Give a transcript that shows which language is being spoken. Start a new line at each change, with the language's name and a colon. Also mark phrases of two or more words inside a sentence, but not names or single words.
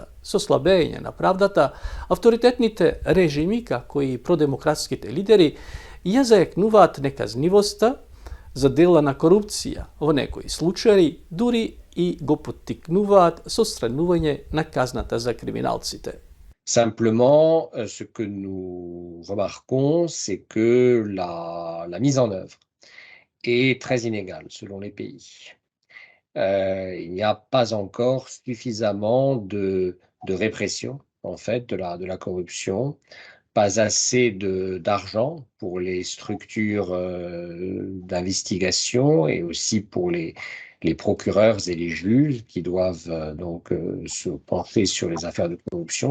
Macedonian: Со слабење на правдата, авторитетните режими, како и продемократските лидери, ја заекнуваат неказнивоста за дела на корупција, во некои случаи дури и го поттикнуваат со странување на казната за криминалците.
French: Simplement, ce que nous remarquons, c'est que la mise en œuvre est très inégale selon les pays. Il n'y a pas encore suffisamment de répression, en fait, de la corruption, pas assez d'argent pour les structures d'investigation et aussi pour les procureurs et les juges qui doivent se pencher sur les affaires de corruption.